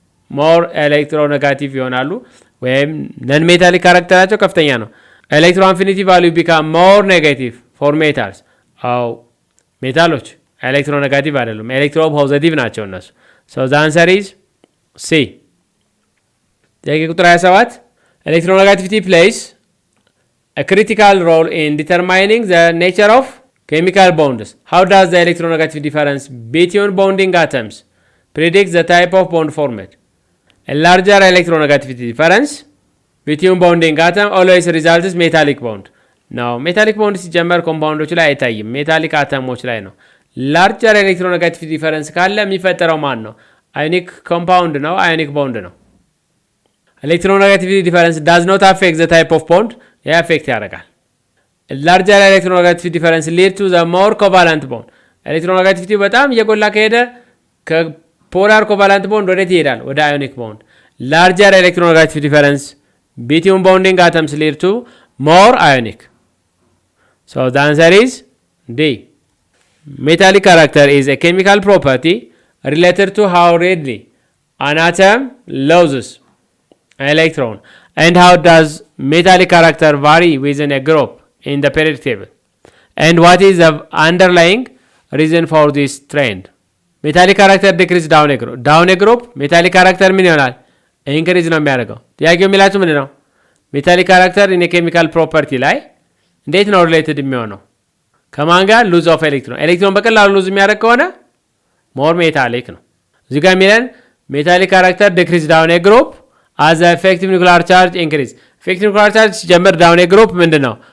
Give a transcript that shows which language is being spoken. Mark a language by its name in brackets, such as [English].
[Amharic] ሞር ኤሌክትሮኔጋቲቭ ይሆናሉ ወይም ነን ሜታሊክ ካራክተራቸው ከፍተኛ ነው። [English] ኤሌክትሮ አፊኒቲ ቫልዩ ቢካም ሞር ኔጋቲቭ ፎር ሜታልስ። [Amharic] አው ሜታሎች ኤሌክትሮኔጋቲቭ አይደሉም፣ ኤሌክትሮ ፖዚቲቭ ናቸው እነሱ። [English] ሶ ዘ አንሰር ኢዝ ሲ። ጥያቄ ቁጥር 27 ኤሌክትሮኔጋቲቪቲ ፕሌይስ a critical role in determining the nature of chemical bonds. How does the electronegative difference between bonding atoms predict the type of bond formed? A larger electronegativity difference between bonding atoms always results metallic bond. [Amharic] Now, metallic bond ሲጀመር ኮምፓውንዶች ላይ አይታይም፣ ሜታሊክ አተሞች ላይ ነው። ላርጀር ኤሌክትሮኔጋቲቪቲ ዲፈረንስ ካለ የሚፈጠረው ማን ነው? አዮኒክ ኮምፓውንድ ነው፣ አዮኒክ ቦንድ ነው። ኤሌክትሮኔጋቲቪቲ ዲፈረንስ ዳዝ ኖት አፌክት ዘ ታይፕ ኦፍ ቦንድ፣ ይህ አፌክት ያደርጋል። ላርጀር ኤሌክትሮኔጋቲቪቲ ዲፈረንስ ሊድ ቱ ዘ ሞር ኮቫለንት ቦንድ። ኤሌክትሮኔጋቲቪቲ በጣም እየጎላ ከሄደ ከፖላር ኮቫለንት ቦንድ ወዴት ይሄዳል? ወደ አዮኒክ ቦንድ። [English] ላርጀር ኤሌክትሮኔጋቲቪቲ ዲፈረንስ ቢትዊን ቦንዲንግ አተምስ ሊድ ቱ ሞር አዮኒክ። ሶ ዘ አንሰር ኢዝ ዲ። Metallic character is a chemical property related to how readily an atom loses an electron and how does metallic character vary within a group in the periodic table, and what is the underlying reason for this trend. Metallic character decrease down a group metallic character [Amharic] ምን ይሆናል? ኢንክሪዝ ነው የሚያደርገው። ጥያቄው የሚላችሁ ምንድን ነው? ሜታሊክ ካራክተር ኢን ኬሚካል ፕሮፐርቲ ላይ እንዴት ነው ሪሌትድ የሚሆነው? ከማን ጋር? ሉዝ ኦፍ ኤሌክትሮን። ኤሌክትሮን በቀላሉ ሉዝ የሚያደርግ ከሆነ ሞር ሜታሊክ ነው። እዚህ ጋር የሚለን ሜታሊክ ካራክተር ዲክሪዝ ዳውን ኤ ግሩፕ አዝ ኤፌክቲቭ ኒኩሊር ቻርጅ ኢንክሪዝ። ኤፌክቲቭ ኒኩሊር ቻርጅ ሲጀምር ዳውን ኤ ግሩፕ ምንድን ነው?